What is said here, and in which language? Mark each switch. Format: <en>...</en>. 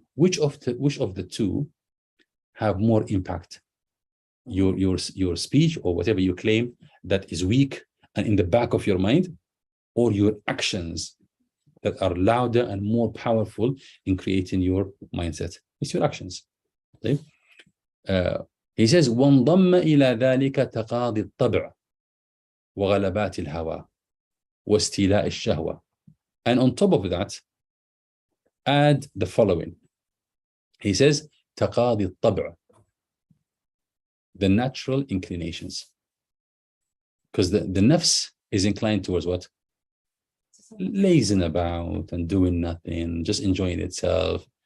<en>Which of the two have more impact? Your speech or whatever you claim that is weak and in the back of your mind, or your actions that are louder and more powerful in creating your mindset? It's your actions. Okay? He says,</en> <ar>وَانضَمَّ إِلَى ذَلِكَ تَقَاضِي الطَّبْعِ وَغَلَبَاتِ الْهَوَى وَاسْتِيلَاءِ الشَّهْوَةِ.</ar> <en>And on top of that, add the following. He says,</en> <ar>تَقَاضِي الطَّبْعِ,</ar> <en>the natural inclinations. Because the nafs is inclined towards what? lazing about and doing nothing, just enjoying itself.</en>